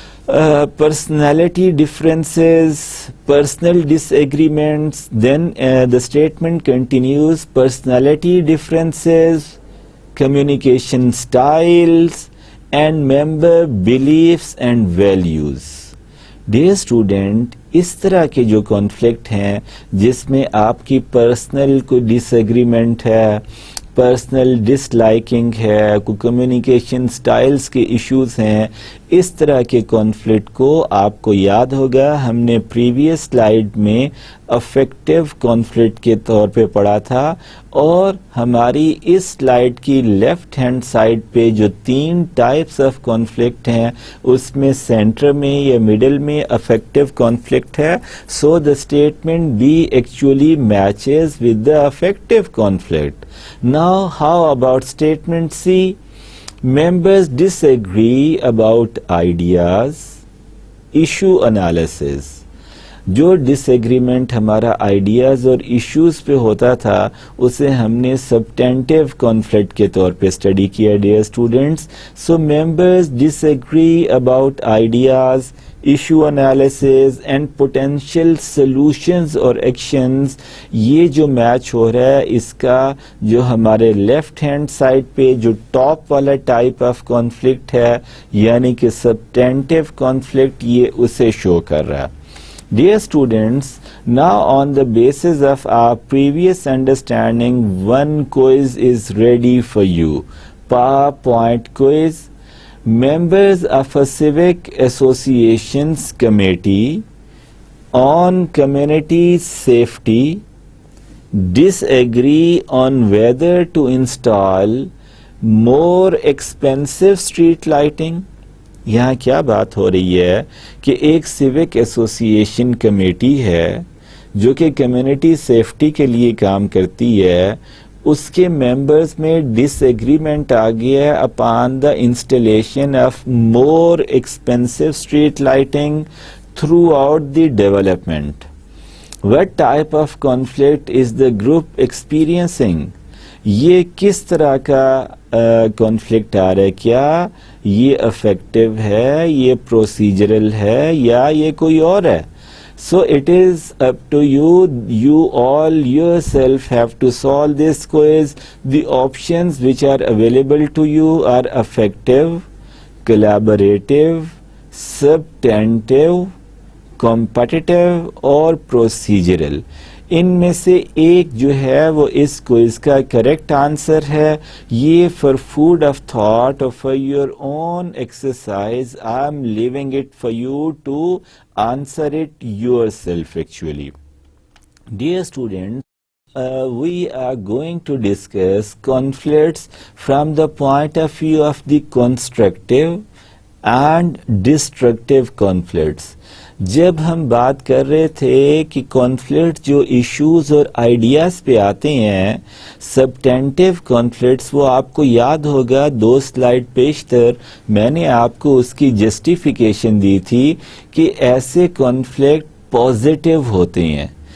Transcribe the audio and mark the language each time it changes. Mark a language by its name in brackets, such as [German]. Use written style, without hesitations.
[English] Personality differences, personal disagreements, then the statement continues, personality differences, communication styles, and member beliefs and values. Dear student, [Urdu] اس طرح کے جو conflict ہیں جس میں آپ کی پرسنل کوئی ڈس ایگریمنٹ ہے، پرسنل ڈس لائکنگ ہے، کوئی کمیونیکیشن سٹائلز کے ایشوز ہیں، اس طرح کے کانفلکٹ کو آپ کو یاد ہوگا ہم نے پریویس سلائیڈ میں افیکٹو کانفلکٹ کے طور پہ پڑھا تھا، اور ہماری اس سلائیڈ کی لیفٹ ہینڈ سائڈ پہ جو 3 ٹائپس آف کانفلکٹ ہیں اس میں سینٹر میں یا مڈل میں افیکٹو کانفلکٹ ہے. [English] So the statement B actually matches with the affective conflict. Now how about statement C? Members disagree about ideas. Issue analysis. [Urdu] جو ڈس ایگریمنٹ ہمارا آئیڈیاز اور ایشوز پہ ہوتا تھا اسے ہم نے سبٹینٹیو کانفلکٹ کے طور پہ اسٹڈی کیا. [English] Dear students, so members disagree about ideas, issue analysis and potential solutions اور actions. [Urdu] یہ جو میچ ہو رہا ہے اس کا جو ہمارے لیفٹ ہینڈ سائڈ پہ جو ٹاپ والا ٹائپ آف کانفلکٹ ہے یعنی کہ سبٹینٹیو کانفلکٹ، یہ اسے شو کر رہا ہے. [English] Dear students, now on the basis of our previous understanding, one quiz is ready for you. PowerPoint quiz. Members of a civic associations committee on community safety disagree on whether to install more expensive street lighting. [Urdu] یہاں کیا بات ہو رہی ہے کہ ایک civic ایسوسی ایشن committee ہے جو کہ کمیونٹی سیفٹی کے لیے کام کرتی ہے، اس کے ممبرز میں ڈس ایگریمنٹ آ گیا ہے [English] Upon the installation of more expensive street lighting throughout the development. What type of conflict is the group experiencing? [Urdu] یہ کس طرح کا کانفلکٹ آ رہا ہے؟ کیا یہ افیکٹو ہے، یہ پروسیجرل ہے، یا یہ کوئی اور ہے؟ [English] So it is up to you. You all yourself have to solve this quiz. The options which are available to you are affective, collaborative, substantive, competitive اور procedural. [Urdu] ان میں سے ایک جو ہے وہ اس کوئز کا کریکٹ آنسر ہے. [English] یہ for food of thought اور for your own exercise I am leaving it for you to answer it yourself actually. Dear student, we are going to discuss conflicts from the point of view of the constructive and destructive conflicts. [Urdu] جب ہم بات کر رہے تھے کہ conflict جو issues اور ideas پہ آتے ہیں سبٹینٹیو کانفلکٹس، وہ آپ کو یاد ہوگا 2 سلائیڈ پیشتر میں نے آپ کو اس کی جسٹیفیکیشن دی تھی کہ ایسے کانفلکٹ پازیٹیو ہوتے ہیں